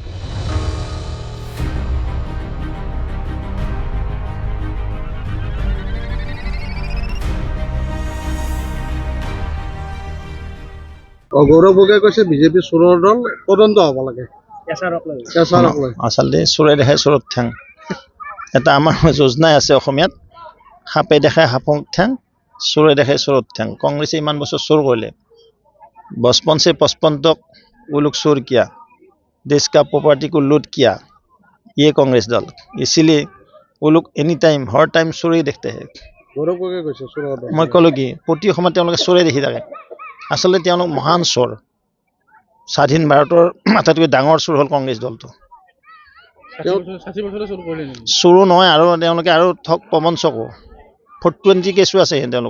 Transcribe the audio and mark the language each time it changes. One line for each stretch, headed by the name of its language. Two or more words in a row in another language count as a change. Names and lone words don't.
Assamese: গৌৰৱ গগৈয়ে কৈছে বিজেপি চোৰৰ দল তদন্ত হ'ব লাগে। কেঁচা ৰক লৈ আচলতে চোৰে দেখাই চোৰত ঠেং এটা আমাৰ যোজনাই আছে অসমীয়াত সাপে দেখাই সাপক ঠেং চোৰে দেখাই চোৰত ঠেং। কংগ্ৰেছে ইমান বছৰ চোৰ কৰিলে,
Hindi: 55 से 55 तक वो लोग चोर किया, देश का प्रॉपर्टी को लूट किया ये कांग्रेस दल, इसीलिए वो लोग
English: any time
Hindi: हर टाइम चोरे देखते हैं।
Assamese: গৌৰৱ গগৈয়ে কৈছে চোৰৰ দল। মই ক'লো কি প্ৰতি সময়ত তেওঁলোকে চোৰে দেখি থাকে। আচলতে তেওঁলোক মহান চোৰ। স্বাধীন ভাৰতৰ আটাইতকৈ ডাঙৰ চোৰ হ'ল কংগ্ৰেছ দলটো। 60 বছৰে চোৰ কৰিলে নেকি? চোৰো নহয় আৰু তেওঁলোকে আৰু ঠগ প্ৰবঞ্চকো 420 কেছো আছে তেওঁলোকৰ,